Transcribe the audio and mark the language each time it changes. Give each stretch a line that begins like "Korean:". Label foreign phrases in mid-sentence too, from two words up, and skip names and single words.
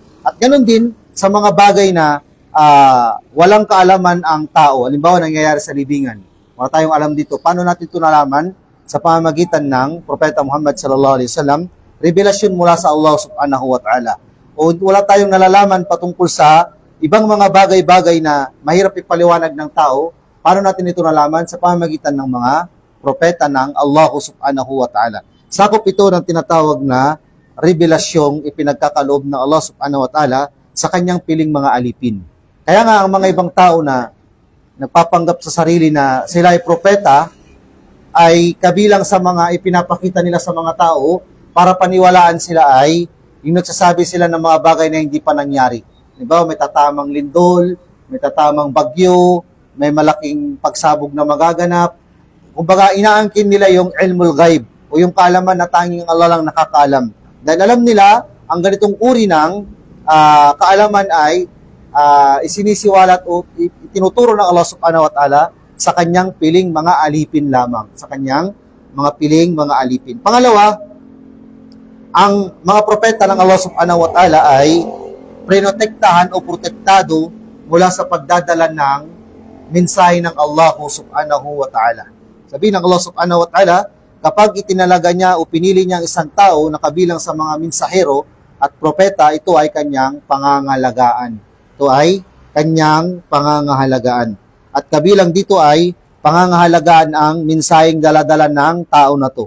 Filipino: At ganoon din sa mga bagay na walang kaalaman ang tao. Halimbawa, nangyayari sa libingan. Wala tayong alam dito. Paano natin ito nalaman? Sa pamamagitan ng Propeta Muhammad
Arabic: صلى الله عليه وسلم,
Filipino: revelasyon mula sa Allah
Arabic: سبحانه وتعالى.
Filipino: O wala tayong nalalaman patungkol sa ibang mga bagay-bagay na mahirap ipaliwanag ng tao, paano natin ito nalaman? Sa pamamagitan ng mga propeta ng Allah
Arabic: سبحانه وتعالى.
Filipino: Sakop ito ng tinatawag na revelasyong ipinagkakaloob ng Allah
Arabic: سبحانه وتعالى
Filipino: sa kanyang piling mga alipin. Kaya nga ang mga ibang tao na nagpapanggap sa sarili na sila ay propeta, ay kabilang sa mga ipinapakita nila sa mga tao para paniwalaan sila ay yung nagsasabi sila ng mga bagay na hindi pa nangyari. Diba? May tatamang lindol, may tatamang bagyo, may malaking pagsabog na magaganap. Kumbaga, inaangkin nila yung
Arabic: علم الغيب
Filipino: o yung kaalaman na tanging Allah lang nakakaalam. Dahil alam nila, ang ganitong uri ng kaalaman ay isinisiwalat o itinuturo ng Allah
Arabic: سبحانه وتعالى
Filipino: sa kanyang piling mga alipin lamang. Sa kanyang mga piling mga alipin. Pangalawa, ang mga propeta ng Allah
Arabic: سبحانه وتعالى
Filipino: ay prinotektahan o protektado mula sa pagdadala ng mensahe ng Allah
Arabic: سبحانه وتعالى.
Filipino: Sabi ng Allah
Arabic: سبحانه وتعالى,
Filipino: kapag itinalaga niya o pinili niya ang isang tao na kabilang sa mga mensahero at propeta, ito ay kanyang pangangalagaan. Ito ay kanyang pangangahalagaan. At kabilang dito ay pangangahalagaan ang mensaheng daladala ng tao na to.